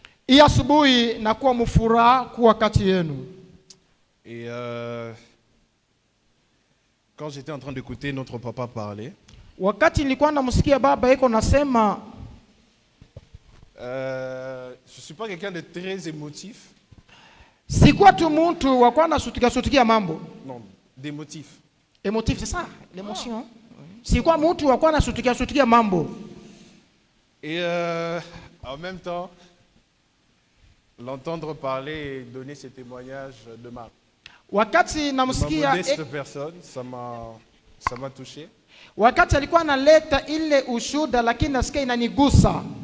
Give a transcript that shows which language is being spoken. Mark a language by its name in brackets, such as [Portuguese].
[Swahili] Hii asubuhi nakuwa mfuraha kuwa kati yenu. [French] Et quand j'étais en train d'écouter notre papa parler, [Swahili] Wakati nilikuwa namsikia baba yako nasema, [French] je suis pas quelqu'un de très émotif. [Swahili] sikuwa tu mtu wa kuwa nasutika mambo. [French] Non, d'émotif. Émotif, c'est ça, l'émotion. [Swahili] Sikuwa mtu wa kuwa nasutika mambo. [French] Et en même temps, l'entendre parler et donner ses témoignages de ma modeste personne, ça m'a touché. [Swahili] Wakati alikuwa analeta ile ushuda, lakini nasikia inanigusa.